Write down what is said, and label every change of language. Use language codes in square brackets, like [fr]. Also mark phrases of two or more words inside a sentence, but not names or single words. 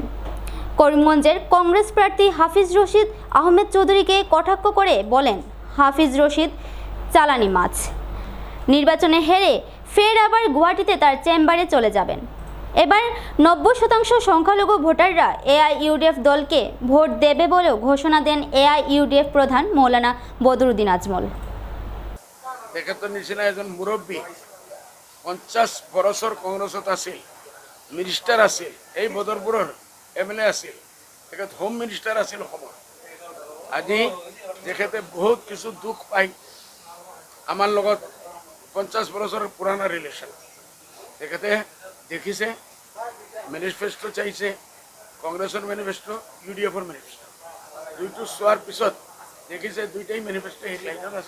[bn] করিমগঞ্জের কংগ্রেস প্রার্থী হাফিজ রশিদ আহমেদ চৌধুরীকে কটাক্ষ করে বলেন, হাফিজ রশিদ চালানি মাছ। নির্বাচনে হেরে ফের আবার গুয়াহাটিতে তার চেম্বারে চলে যাবেন। এবার 90% সংখ্যালঘু ভোটাররা এআইইউডিএফ দলকে ভোট দেবে বলেও ঘোষণা দেন এআইইউডিএফ প্রধান মৌলানা বদরুদ্দিন আজমল। [as] তেখেতৰ নিচিনা এজন মুৰব্বী 50 বছৰ কংগ্ৰেছত আছিল, মিনিষ্টাৰ আছিল, এই বদৰপুৰৰ MLA আছিল, তেখেত [en] home minister [as] আছিল অসমৰ। আজি তেখেতে বহুত কিছু দুখ পাই আমাৰ লগত 50 বছৰৰ পুৰণা ৰিলেশ্যন তেখেতে দেখিছে, মেনিফেষ্টো চাইছে, কংগ্ৰেছৰ মেনিফেষ্টো, UDFৰ মেনিফেষ্টো, দুইটো চোৱাৰ পিছত দেখিছে দুইটাই মেনিফেষ্টো সেই লাইনত আছে।